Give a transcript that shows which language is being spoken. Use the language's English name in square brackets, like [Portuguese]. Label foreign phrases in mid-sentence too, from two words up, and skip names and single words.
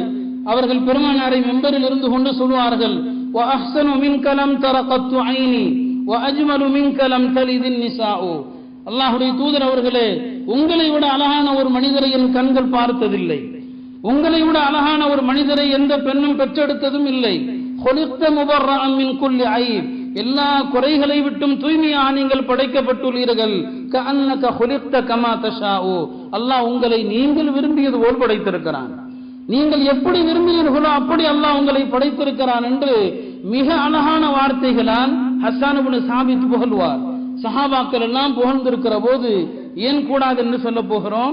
[Tamil] அவர்கள் பெருமானாரை மெம்பரில் இருந்து கொண்டு சொல்வார்கள், [Arabic] وأحسن منك لم تر قط عيني وأجمل منك لم تلد النساء. [Tamil] அல்லாஹ்வுடைய தூதர் அவர்களே, உங்களை விட அழகான ஒரு மனிதரை என் கண்கள் பார்த்ததில்லை, உங்களை விட அழகான ஒரு மனிதரை எந்த பெண்ணும் பெற்றெடுத்ததும் இல்லை. [Arabic] خلقت مبرأ من كل عيب, [Tamil] எல்லா குறைகளை விட்டும் தூய்மையாக நீங்கள் படைக்கப்பட்டுள்ளீர்கள். [Arabic] كأنك خلقت كما تشاء, [Tamil] அல்லாஹ் உங்களை நீங்கள் விரும்பியது போல் படைத்திருக்கிறான். நீங்கள் எப்படி விரும்பினீர்களோ அப்படி அல்லாஹ் உங்களை படைத்திருக்கிறான் என்று மிக அழகான வார்த்தைகளால் ஹஸ்ஸான் இப்னு சாபித் புகழ்வார். சஹாபாக்கள் எல்லாம் புகழ்ந்திருக்கிற போது ஏன் கூடாது என்று சொல்ல போகிறோம்.